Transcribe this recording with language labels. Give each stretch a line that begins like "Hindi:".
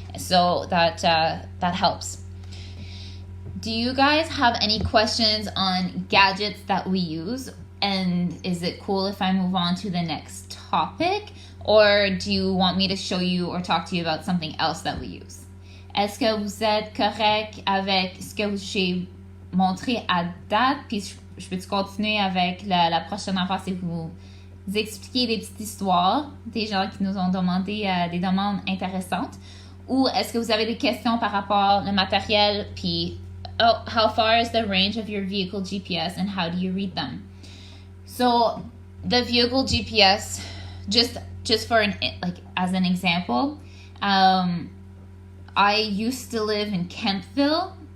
English: So that helps. Do you guys have any questions on gadgets that we use? And is it cool if I move on to the next topic? Or do you want me to show you or talk to you about something else that we use?
French: Est-ce que vous êtes correct avec ce que j'ai montré à date? Puis je peux continuer avec la prochaine affaire, c'est vous expliquer des petites histoires des gens qui nous ont demandé des demandes intéressantes? Ou est-ce que vous avez des questions par rapport au matériel?
English: Puis, how far is the range of your vehicle GPS and how do you read them? So the vehicle GPS, just for as an example, I used to live in Kempville.